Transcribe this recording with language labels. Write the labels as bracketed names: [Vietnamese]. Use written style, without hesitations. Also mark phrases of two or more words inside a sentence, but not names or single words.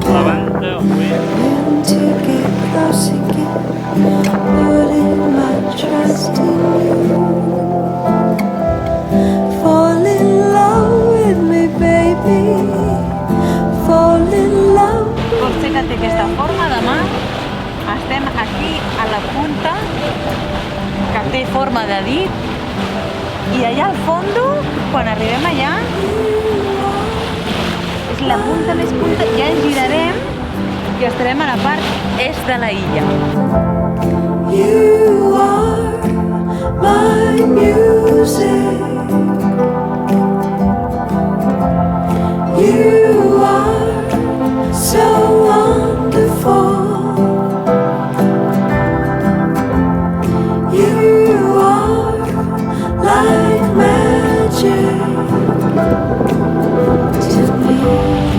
[English] Learn to get close again. Putting my trust in you. Fall in love with me, baby. Fall in love. [Catalan] Còrsega té aquesta forma de mar. Estem aquí a la punta, que té forma de dit. I allà al fondo, quan arribem allà, és la punta més punta. Ja ens girarem i estarem a la part est de la illa. [English] You are my music. You are so wonderful. You are like magic to me.